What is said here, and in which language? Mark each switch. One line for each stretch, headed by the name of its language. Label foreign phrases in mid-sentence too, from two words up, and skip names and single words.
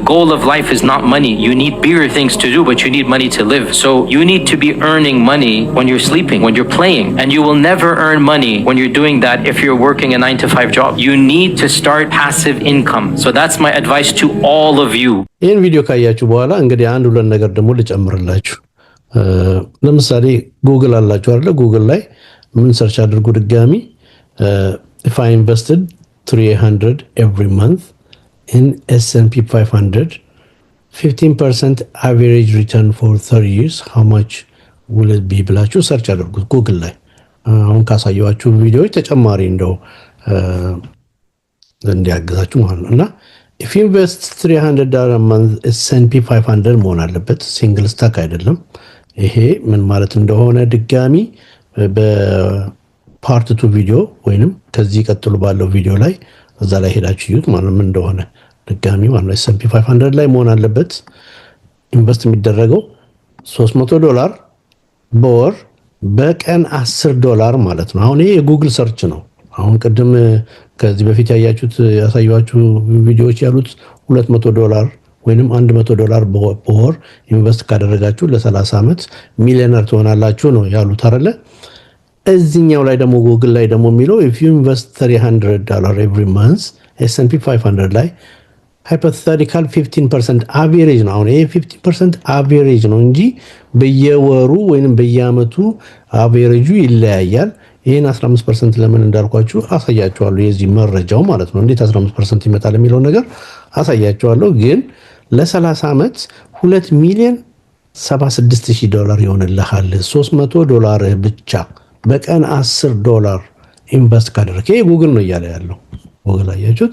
English: The goal of life is not money. You need bigger things to do, but you need money to live. live. So you need to be earning money when you're sleeping, when you're playing, and you will never earn money when you're doing that if you're working a 9 to 5 job. You need to start passive income. So that's my advice to all of you.
Amharic: ይህን ቪዲዮ ካያችሁ በኋላ እንግዲህ አንድ ሁለት ነገር ደግሞ ልጨምርላችሁ። ለምሳሌ ጉግል አላችሁ አይደል? ጉግል ላይ ምን ሰርች አድርጉ ድጋሚ
English: if I invested 300 every month in S&P 500 15% average return for 30 years how much will it be
Amharic: ብላችሁ ሰርች አድርጉት ጉግል ላይ። አሁን ካሳየኋችሁ ቪዲዮዎች ተጨማሪ እንደው እንዲያግዛችሁ ማለት ነው። እና
English: if you invest $300 a month
Amharic: S&P 500 መሆን አለበት፣
English: single stock
Amharic: አይደለም። ይሄ ምን ማለት እንደሆነ ድጋሚ በፓርት 2 ቪዲዮ ወይንም ከዚህ ቀጥሎ ባለው ቪዲዮ ላይ እዛ ላይ ሄዳችሁ ይዩት ማለት ምን እንደሆነ ድጋሚ ማለት ነው። S&P 500 ላይ መሆን አለበት ኢንቨስት የሚደረገው $300 በወር በቀን $10 ማለት ነው። አሁን ይሄ የጉግል ሰርች ነው። አሁን ቅድም ከዚህ በፊት ያሳያችሁ ቪዲዮዎች ያሉት $200 ወይንም $100 በወር ኢንቨስት ካደረጋችሁ ለ30 ዓመት ሚሊዮነር ትሆናላችሁ ነው ያሉት አይደለ? እዚህኛው ላይ ደግሞ ጉግል ላይ ደግሞ የሚለው
English: if you invest $300 every month
Amharic: S&P 500 ላይ
English: hypothetical 15% average
Amharic: ነው። አሁን ይሄ
English: 15% average
Amharic: ነው እንጂ በየወሩ ወይንም በየአመቱ አቬሬጁ ይለያያል። ይሄን 15% ለምን እንዳልኳችሁ አሳያችኋለሁ። የዚህ መረጃው ማለት ነው እንዴት 15% ይመጣል የሚለው ነገር አሳያችኋለሁ። ግን ለ30 ዓመት $2,076,000 ይሆንልሃል። $300 ብቻ በቀን $10 ኢንቨስት ካደረክ ይሄ ጉግል ነው እያለ ያለው። ጉግል አያችሁት?